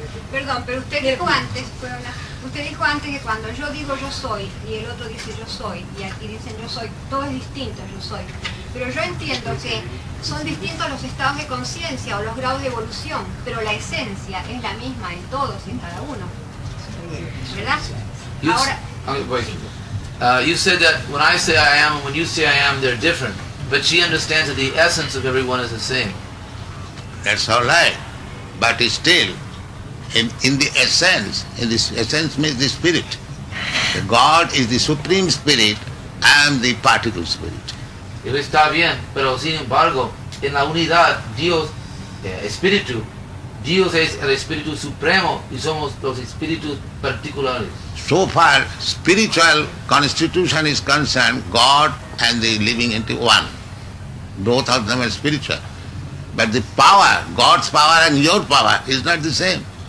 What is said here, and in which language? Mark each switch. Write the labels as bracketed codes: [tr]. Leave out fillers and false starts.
[es] Perdón, pero usted dijo antes, ¿puedo hablar? Usted dijo antes que cuando yo digo yo soy y el otro dice yo soy y aquí dicen yo soy, todo es distinto, yo soy. Pero yo entiendo que son distintos los estados de conciencia o los grados de evolución, pero la esencia es la misma en todos y en cada uno. ¿Verdad? [en] You, [es] Ahora, [en] you said that when I say I am and when you say I am, they're different. But she understands that the essence of everyone is the same. That's all right. But still, in the essence means the spirit. The God is the supreme spirit, I am the particle spirit. [es] Eso está bien, pero sin embargo, en la unidad, Dios, espíritu, Dios es el espíritu supremo y somos los espíritus particulares. [en] So far, spiritual constitution is concerned, God and the living into one. Both of them are spiritual. But the power, God's power and your power is not the same.